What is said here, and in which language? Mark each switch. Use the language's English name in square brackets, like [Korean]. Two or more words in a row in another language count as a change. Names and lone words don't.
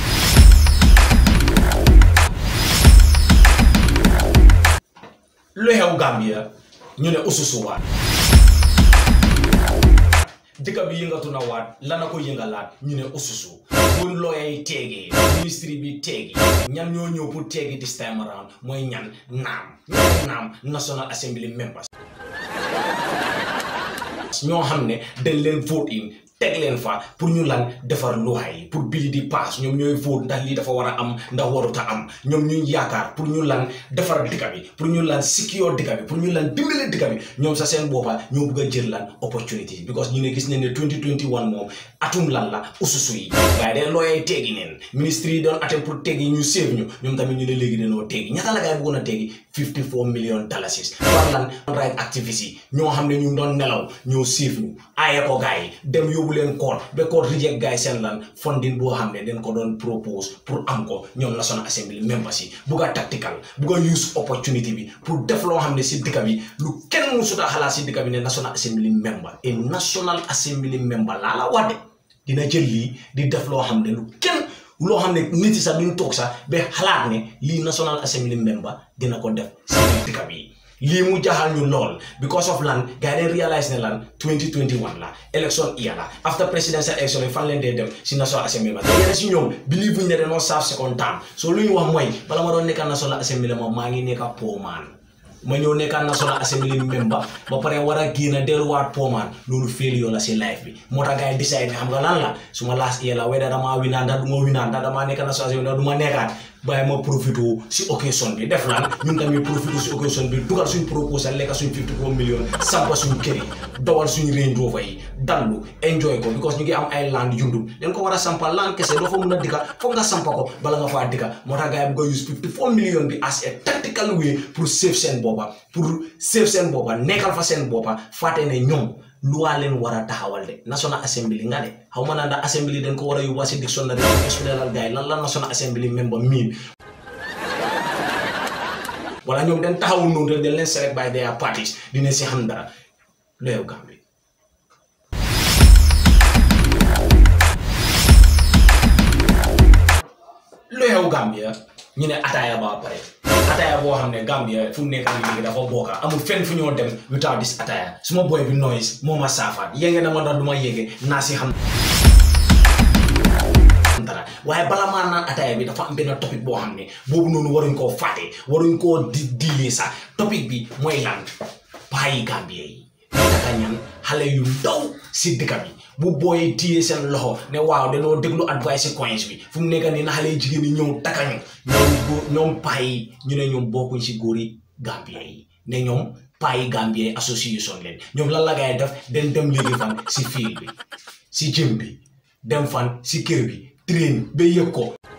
[Wolof] lu xew Gambia ñu ne ususu waat dëkk bi yëngatu na waat lana ko yëngalaat ñu ne ususu buñ looyay teegi ministry bi teegi ñan ñoo ñëw pour teegi [English] this time around [Wolof] mooy ñan naam [English] National Assembly members [Wolof] ñoo xam ne dañ leen [English] vote in [Wolof] teg leen fa pour ñu lan defar loi yi pour bili di pass ñoom ñooy vote ndax lii dafa war a am ndax waruta am ñoom ñuy yaakaar pour ñu lan defar dëkk bi pour ñu lan secure dëkk bi pour ñu lan dimbale dëkk bi ñoom sa seen boppa ñoo bëgg a jël lan [English] opportunity because [Wolof] ñu ne gis nañ ne 2021 moom atum lan la ususu yi waaye de looyay teegi neen ministre yi doon atem pour teegi ñu save ñu ñoom tamit ñu ne léegi dañoo teegi ñaata la gaay bëggoon a teegi $54 million war lan right activistes yi ñoo xam ne ñu doon nelaw ñoo save ñu aaye ko gaay dem yóbbu leen court ba court reject gaay seen lan funding boo xam ne dañ ko doon propose pour am ko ñoom [English] National Assembly members [Wolof] yi bugg a tactical bugg a use opportunity bi pour def loo xam ne si dëkk bi lu kenn musuta xalaat si dëkk bi ne [English] National Assembly member [Wolof] et [English] National Assembly member [Wolof] laa la wax de dina jël lii di def loo xam ne lu kenn loo xam ne nit yi sax duñ toog sax ba xalaat ne lii National Assembly member dina ko def si dëkk bi lii mu jaxal ñu lool [English] because of [Wolof] lan gars yi realize ne lan 2021 la [English] election year [Wolof] la [English] after presidential election [Wolof] yi fan leen dee dem si National Assembly te yéen si ñoom believe buñ ne dañoo [English] serve second term [Wolof] so lu ñu wax mooy bala ma doon nekka National Assembly moom maa ngi nekka poomaan ma ñëw nekka National Assembly member ba pare war a génn delluwaat poomaan loolu failure la si life bi moo tax gars yi decide ne xam nga lan la su ma [English] last year [Wolof] la weda damaa winaan ndax du ma winaan ndax damaa nekka National Assembly ndax du ma nekkaat bàyyi ma profité si occasion bi def lan ñun tamit profité si occasion bi dugal suñ proposal lekka suñ 54 million sampa suñ kër yi dowal suñ Range Rover yi dallu enjoy ko because ñu ngi am ay land yundum dañ ko war a sampa land kese doo fa mun a dikka foog nga sampa ko bala nga faa dikka moo tax gars yi bëgg a use 54 million bi [English] as a tactical way [Wolof] pour save seen boppa nekkal fa seen boppa fàtte ne ñoom luwaa leen war a taxawal de National Assembly nga de xaw ma naa ndax Assembly dañ ko war a yóbbu si dictionnaire yi expliquer gars yi lan la [English] National Assembly member [Wolof] miin wala ñoom dañ taxawul noonu rek dañ leen [English] select by their parties [Wolof] dina si xam dara lu xew Gambie lu xew Gambia ñu ne ataaya ba pare ataya boo xam ne Gambia fu mu nekk nii léegi dafa bokka amul fenn fu ñoo dem [English] without this [Wolof] ataya suma boy bi noise moo ma saafaat yéege na ma ndax du ma yéege naa si xam dara waaye bala maa naan ataya bi dafa am benn topic boo xam ne boobu noonu waruñ koo fàtte waruñ koo diilee sax topic bi mooy lan paayi Gambia yi taka ñan xale yu ndaw si dëkk bi bu booy téye seen loxo ne waaw dañoo déglu advice si Coins bi fu mu nekk nii na xale yu jigéen ñi ñëw takañu ñoom payi ñu ne ñoom bokkuñ si góori Gambia yi ne ñoom payi Gambia yi association leen ñoom lan la gaay def den dem léegi fan si fiil bi si gym bi dem fan si kër bi train ba yëg ko